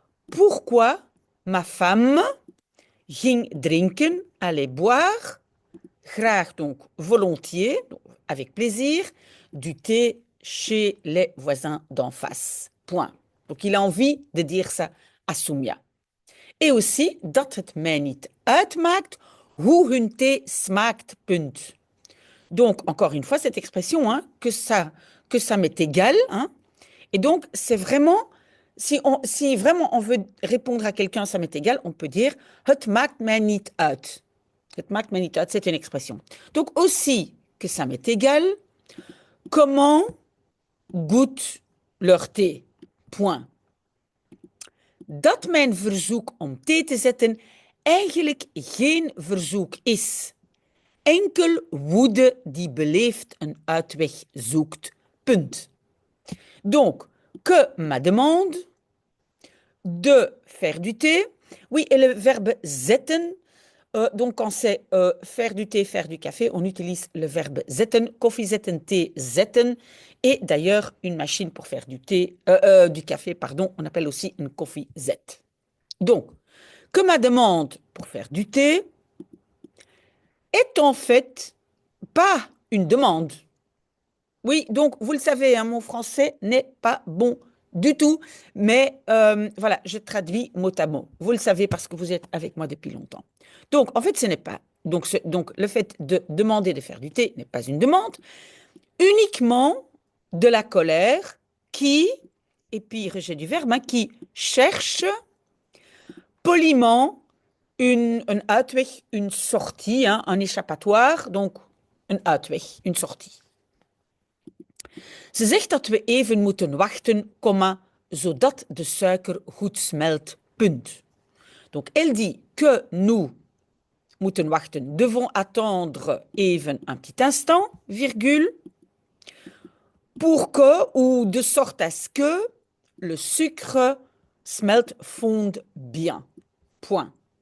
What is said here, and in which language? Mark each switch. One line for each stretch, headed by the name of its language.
French: Pourquoi ma femme
Dutch: ging drinken,
French: allait boire,
Dutch: graag
French: donc volontiers, donc avec plaisir, du thé chez les voisins d'en face. Point. Donc il a envie de dire ça à Soumia. Et aussi
Dutch: dat het mij niet uitmaakt hoe hun thee smaakt. Punt.
French: Donc encore une fois cette expression, hein, que ça m'est égal, hein. Et donc c'est vraiment si vraiment on veut répondre à quelqu'un, ça m'est égal, on peut dire
Dutch: het maakt mij niet uit. Het maakt mij niet uit,
French: c'est une expression. Donc aussi que ça m'est égal, comment goûte leur thé? Point.
Dutch: Dat mijn verzoek om thee te zetten eigenlijk geen verzoek is. Enkel woede die beleefd een uitweg zoekt. Punt.
French: Donc, que ma demande de faire du thé. Oui, et le verbe zetten. Donc, quand c'est faire du thé, faire du café, on utilise le verbe zetten,
Dutch: koffie zetten,
French: thé zetten. Et d'ailleurs, une machine pour faire du café, pardon, on appelle aussi une koffiezet. Donc, que ma demande pour faire du thé est en fait pas une demande. Oui, donc vous le savez, hein, mon français n'est pas bon du tout, mais voilà, je traduis mot à mot. Vous le savez parce que vous êtes avec moi depuis longtemps. Donc, en fait, ce n'est pas. Donc, le fait de demander de faire du thé n'est pas une demande, uniquement de la colère qui, et puis rejet du verbe, hein, qui cherche poliment un uitweg, une sortie, hein, un échappatoire, donc un uitweg, une sortie.
Dutch: Ze zegt dat we even moeten wachten, zodat de suiker goed smelt. Punt.
French: Donc, elle dit que nous
Dutch: moeten wachten,
French: devons attendre
Dutch: even
French: un petit instant, virgule, pour que, ou de sorte à ce que, le sucre
Dutch: smelt,
French: fonde bien. Point.